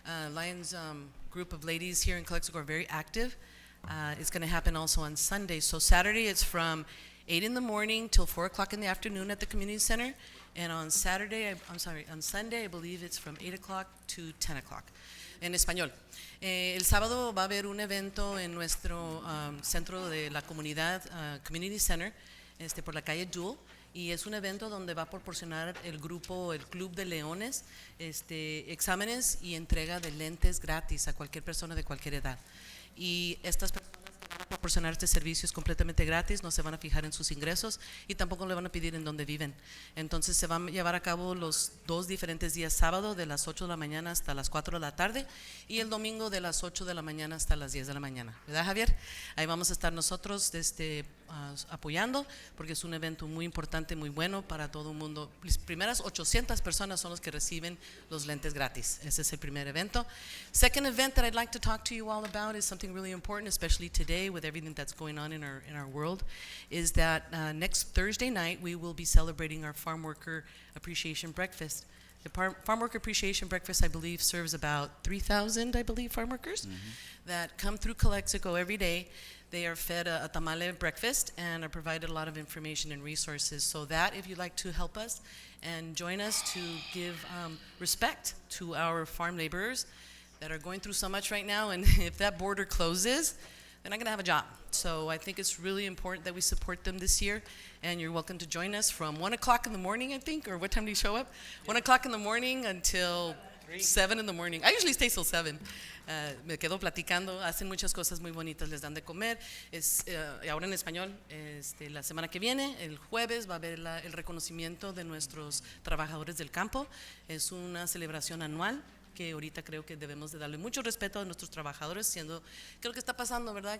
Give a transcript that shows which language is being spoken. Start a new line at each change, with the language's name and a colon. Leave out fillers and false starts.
English: Lions group of ladies here in Calexico are very active. It's going to happen also on Sunday. So Saturday it's from 8 in the morning till 4 o'clock in the afternoon at the community center. And on Sunday, I believe it's from 8 o'clock to 10 o'clock.
Spanish: En español. El sábado va a haber un evento en nuestro centro de la comunidad, Community Center, por la calle Dual. Y es un evento donde va a proporcionar el Club de Leones, exámenes y entrega de lentes gratis a cualquier persona de cualquier edad. Y estas personas que van a proporcionar este servicio es completamente gratis, no se van a fijar en sus ingresos y tampoco le van a pedir en dónde viven. Entonces se van a llevar a cabo los 2 diferentes días, sábado de las 8 de la mañana hasta las 4 de la tarde y el domingo de las 8 de la mañana hasta las 10 de la mañana. ¿Verdad, Javier? Ahí vamos a estar nosotros apoyando porque es un evento muy importante, muy bueno para todo el mundo. Las primeras 800 personas son los que reciben los lentes gratis. Ese es el primer evento.
English: Second event that I'd like to talk to you all about is something really important, especially today with everything that's going on in our world, is that next Thursday night we will be celebrating our Farm Worker Appreciation Breakfast. The Farm Worker Appreciation Breakfast, I believe, serves about 3,000, I believe, farm workers that come through Calexico every day. They are fed a tamale breakfast and are provided a lot of information and resources. So that, if you'd like to help us and join us to give respect to our farm laborers that are going through so much right now, and if that border closes, they're not going to have a job. So I think it's really important that we support them this year, and you're welcome to join us from 1 o'clock in the morning, I think, or what time do you show up? 1 o'clock in the morning until 7 in the morning. I usually stay till 7.
Spanish: Me quedo platicando, hacen muchas cosas muy bonitas, les dan de comer. Ahora en español, la semana que viene, el jueves, va a haber el reconocimiento de nuestros trabajadores del campo. Es una celebración anual que ahorita creo que debemos de darle mucho respeto a nuestros trabajadores, siendo, creo que está pasando, ¿verdad?